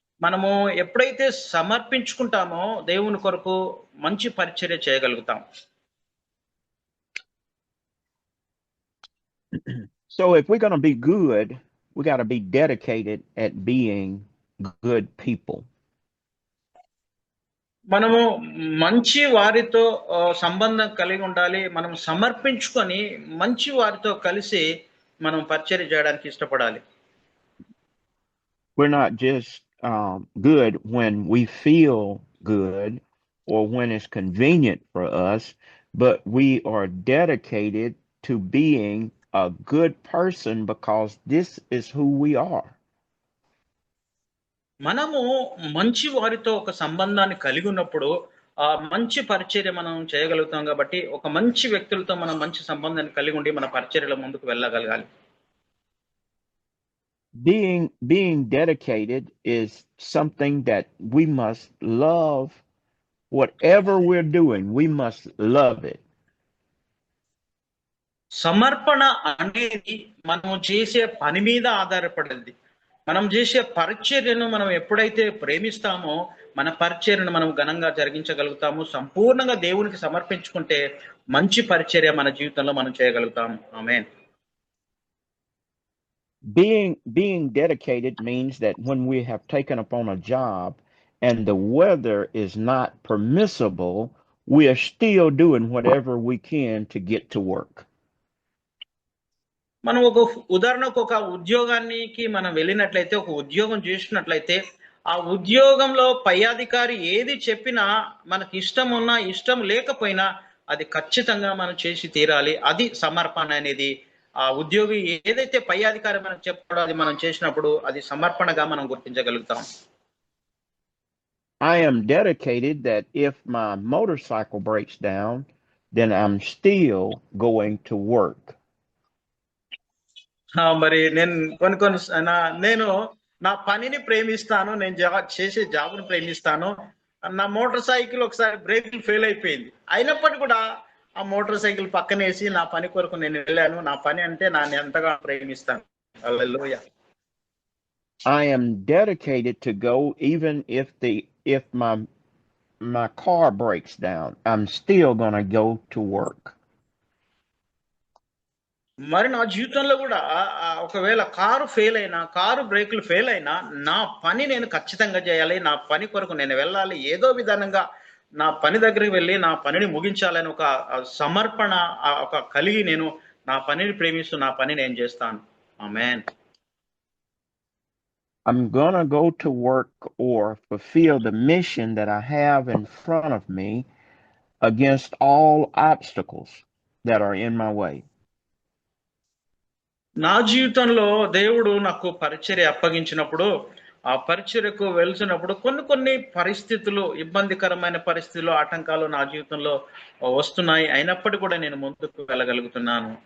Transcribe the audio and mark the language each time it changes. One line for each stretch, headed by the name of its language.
Telugu: మనము ఎప్పుడైతే సమర్పించుకుంటామో దేవుని కొరకు మంచి పరిచర్య చేయగలుగుతాం.
English: So if we're going to be good, we got to be dedicated at being good people.
Telugu: మనము మంచి వారితో సంబంధం కలిగి ఉండాలి. మనం సమర్పించుకొని మంచి వారితో కలిసి మనం పరిచర్య చేయడానికి ఇష్టపడాలి.
English: We're not just good when we feel good or when it's convenient for us, but we are dedicated to being a good person because this is who we are.
Telugu: మనము మంచి వారితో ఒక సంబంధాన్ని కలిగి ఉన్నప్పుడు ఆ మంచి పరిచర్య మనం చేయగలుగుతాం. కాబట్టి ఒక మంచి వ్యక్తులతో మనం మంచి సంబంధాన్ని కలిగి ఉండి మన పరిచర్యలో ముందుకు వెళ్ళగలగాలి.
English: Being dedicated is something that we must love. Whatever we're doing, we must love it.
Telugu: సమర్పణ అనేది మనం చేసే పని మీద ఆధారపడింది. మనం చేసే పరిచర్యను మనం ఎప్పుడైతే ప్రేమిస్తామో మన పరిచర్యను మనం ఘనంగా జరిగించగలుగుతాము. సంపూర్ణంగా దేవునికి సమర్పించుకుంటే మంచి పరిచర్య మన జీవితంలో మనం చేయగలుగుతాము. ఆమేన్.
English: Being dedicated means that when we have taken upon a job and the weather is not permissible, we are still doing whatever we can to get to work.
Telugu: మనం ఉదాహరణకు ఒక ఉద్యోగానికి మనం వెళ్ళినట్లయితే, ఒక ఉద్యోగం చేసినట్లయితే ఆ ఉద్యోగంలో పై అధికారి ఏది చెప్పినా మనకి ఇష్టం ఉన్నా ఇష్టం లేకపోయినా అది ఖచ్చితంగా మనం చేసి తీరాలి. అది సమర్పణ అనేది. ఆ ఉద్యోగి ఏదైతే పై అధికారి మనకు చెప్పాడో అది మనం చేసినప్పుడు అది సమర్పణగా మనం గుర్తించగలుగుతాం.
English: I am dedicated that if my motorcycle breaks down, then I'm still going to work.
Telugu: మరి నేను నా పనిని ప్రేమిస్తాను, నేను చేసే జాబ్ను ప్రేమిస్తాను. నా మోటార్ సైకిల్ ఒకసారి బ్రేకులు ఫెయిల్ అయిపోయింది, అయినప్పటికీ కూడా ఆ మోటార్ సైకిల్ పక్కనేసి నా పని కొరకు నేను వెళ్ళాను. నా పని అంటే నేను ఎంతగా ప్రేమిస్తాను. హల్లెలూయా.
English: I am dedicated to go even if my car breaks down. I'm still going to go to work.
Telugu: మరి నా జీవితంలో కూడా ఒకవేళ కారు బ్రేకులు ఫెయిల్ అయినా నా పని నేను ఖచ్చితంగా చేయాలి. నా పని కొరకు నేను వెళ్ళాలి. ఏదో విధానంగా నా పని దగ్గరికి వెళ్ళి నా పనిని ముగించాలని ఒక సమర్పణ ఒక కలిగి నేను నా పనిని ప్రేమిస్తూ నా పని నేను చేస్తాను. ఆమేన్.
English: I'm going to go to work or fulfill the mission that I have in front of me against all obstacles that are in my way.
Telugu: నా జీవితంలో దేవుడు నాకు పరిచర్య అప్పగించినప్పుడు ఆ పరిచర్యకు వెళ్తున్నప్పుడు కొన్ని పరిస్థితులు, ఇబ్బందికరమైన పరిస్థితులు, ఆటంకాలు నా జీవితంలో వస్తున్నాయి. అయినప్పటికీ కూడా నేను ముందుకు వెళ్ళగలుగుతున్నాను.